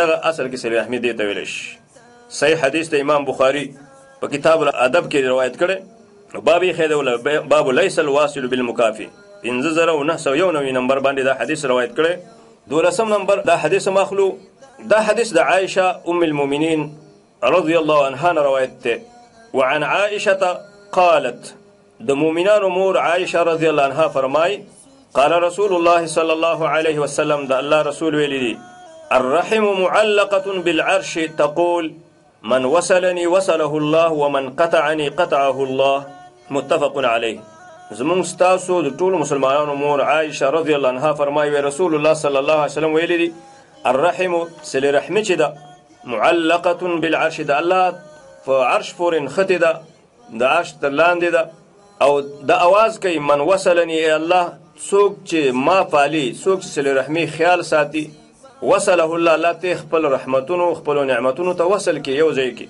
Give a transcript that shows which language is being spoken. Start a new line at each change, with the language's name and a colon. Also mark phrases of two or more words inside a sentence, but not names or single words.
Pashto: دغه اصل کې صله رحمي دې ته ویلی شي. صحیح حدیث د امام بخاري په کتاب الادب کې روایت کړی. باب یې ښی دی، باب
Arabic: لیس الواصل بالمکافئ.
Pashto: 5991 نمبر باندې دا حدیث روایت کړی. 12 نمبر دا حدیث ماخلو، دا حدیث د عائشه
Arabic: ام المؤمنین رضی الله عنها
Pashto: روایت دی.
Arabic: وعن عائشه قالت،
Pashto: د مؤمنانو مور عائشه
Arabic: رضی الله عنها
Pashto: فرمای
Arabic: قال رسول الله صلى الله عليه وسلم،
Pashto: دا الله رسول ویلی دی
Arabic: الرحم معلقة بالعرش تقول من وصلني وصله الله ومن قطعني قطعه الله. متفق علیه.
Pashto: زمونږ ستاسو د ټولو مسلمانانو مور عائشه
Arabic: رضی الله عنها
Pashto: فرمایي رسول الله
Arabic: صلی الله علیه وسلم
Pashto: ویلی دی الرحم صله رحمي چې ده
Arabic: معلقة بالعرش،
Pashto: د الله په عرش پورې نښتې ده، د عرش تر لاندې ده، او د اواز کوي
Arabic: من وصلني
Pashto: ای الله، څوک چې ما پالي، څوک چې صله رحمي خیال ساتي،
Arabic: وصله الله،
Pashto: الله ته خپل رحمتونو خپلو نعمتونو ته وصل کړي، یو ځای کړي.